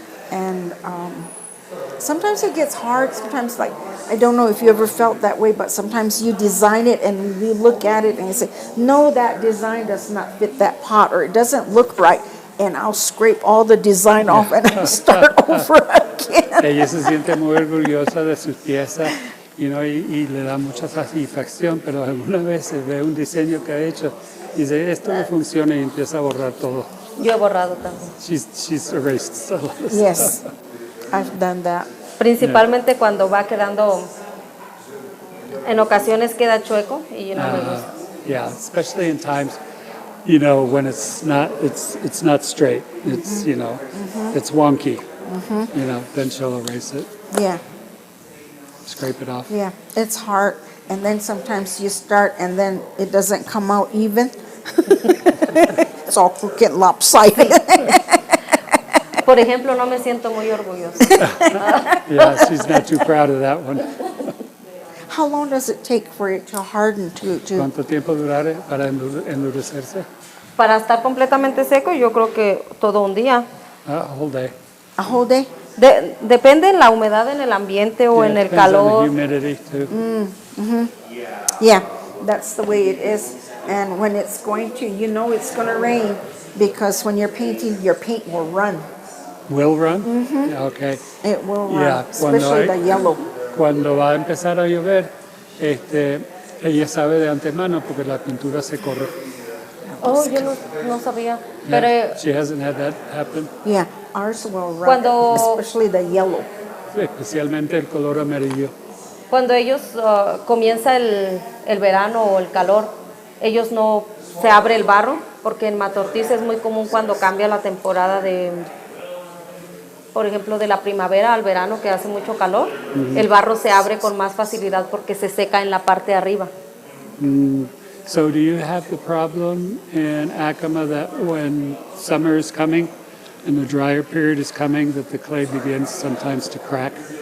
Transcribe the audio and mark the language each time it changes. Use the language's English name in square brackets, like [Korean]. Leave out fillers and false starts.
[English] And sometimes it gets hard. Sometimes, like, I don't know if you ever felt that way, but sometimes you design it and you look at it and you say, no, that design does not fit that pot, or it doesn't look right. And I'll scrape all the design off and I'll start over again. [Spanish] Ella se siente muy orgullosa de sus piezas y le da mucha satisfacción, pero algunas veces ve un diseño que ha hecho y dice, esto no funciona, y empieza a borrar todo. Yo he borrado también. [English] She's erased a lot of Yes, stuff. I've done that. [Spanish] Principalmente cuando va quedando, en ocasiones queda chueco y no me gusta. [English] Yeah, especially in times, when it's not straight. It's it's wonky. Then she'll erase it. Yeah. Scrape it off. Yeah, it's hard. And then sometimes you start and then it doesn't come out even. It's all crooked, lopsided. [Spanish] Por ejemplo, no me siento muy orgullosa. [English] Yeah, she's not too proud of that one. How long does it take for it to harden to? [Spanish] ¿Cuánto tiempo durará para endurecerse? Para estar completamente seco, yo creo que todo un día. [English] A whole day. A whole day? [Spanish] Depende de la humedad en el ambiente o en el calor. [English] Humidity too. Yeah, that's the way it is. And when it's going to, it's going to rain, because when you're painting, your paint will run. Will run? Yeah, okay. It will run, Yeah, especially the yellow. [Spanish] Cuando va a empezar a llover, ella sabe de antemano porque la pintura se corre. Oh, yo no sabía. [English] Yeah, [Spanish] Pero [English] she hasn't had that happen. Yeah, ours will run, especially the yellow. [Spanish] Especialmente el color amarillo. Cuando ellos comienza el verano o el calor, ellos no se abre el barro, porque en Mata Ortiz es muy común cuando cambia la temporada por ejemplo, de la primavera al verano, que hace mucho calor, el barro se abre con más facilidad porque se seca en la parte de arriba. [English] So do you have the problem in Acoma that when summer is coming and the drier period is coming, that the clay begins sometimes to crack?